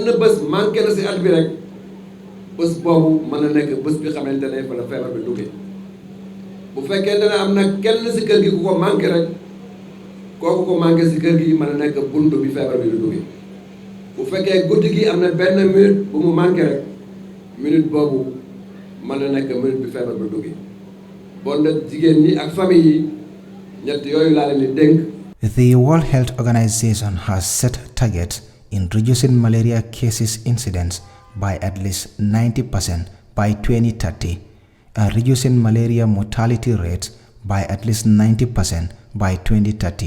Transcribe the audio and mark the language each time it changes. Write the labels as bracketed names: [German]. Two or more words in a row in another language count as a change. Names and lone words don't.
[Wolof] bés manqué na si at bi rek bés boobu mën na nekk bés bi xamante ne fa la feebar bi duggee bu fekkente ne am na kenn si kër gi ku ko manqué rek kooku ko manqué si kër gi mën na nekk bunt bi feebar bi du duggee bu fekkee guddi gi am na benn minute bu mu manqué rek minute boobu mën na nekk minute bi feebar bi duggee bon nag jigéen ñi ak famille yi ñett yooyu laa leen di dénk. [English] The World Health Organization has set targets in reducing malaria cases incidence by at least 90% by 2030 and reducing malaria mortality rates by at least 90% by 2030.